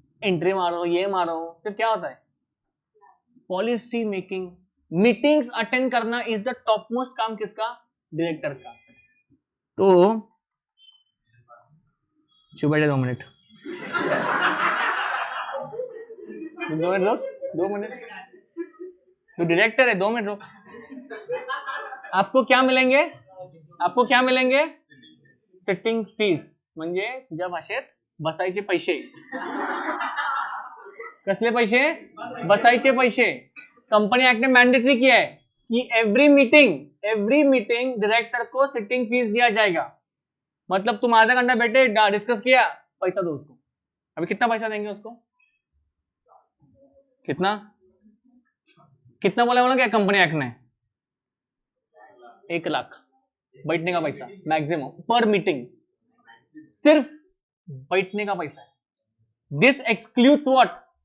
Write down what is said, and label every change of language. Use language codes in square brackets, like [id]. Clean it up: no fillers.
[hi] Entry मारो, ये मारो, सिर्फ क्या होता है, पॉलिसी मेकिंग, मीटिंग्स अटेंड करना इज द टॉप मोस्ट काम किसका, डायरेक्टर का. तो चुप बैठे 2 मिनट, 2 मिनट रुक, 2 मिनट. तो डायरेक्टर है, 2 मिनट रुक. आपको क्या मिलेंगे, आपको क्या मिलेंगे, सिटिंग फीस, [mr] म्हणजे तुझ्या भाषेत बसायचे पैसे. कसले पैसे, बसायचे पैसे. [hi] कंपनी एक्ट ने मैंडेटरी किया है कि एवरी मीटिंग डायरेक्टर को सिटिंग फीस दिया जाएगा. मतलब तुम आधा घंटा बैठे डिस्कस किया, पैसा दो उसको. अभी कितना पैसा देंगे उसको, कितना कितना बोला क्या कंपनी एक्ट ने, 1 लाख बैठने का पैसा मैक्सिमम पर मीटिंग, सिर्फ बैठने का पैसा है. [en] this excludes what,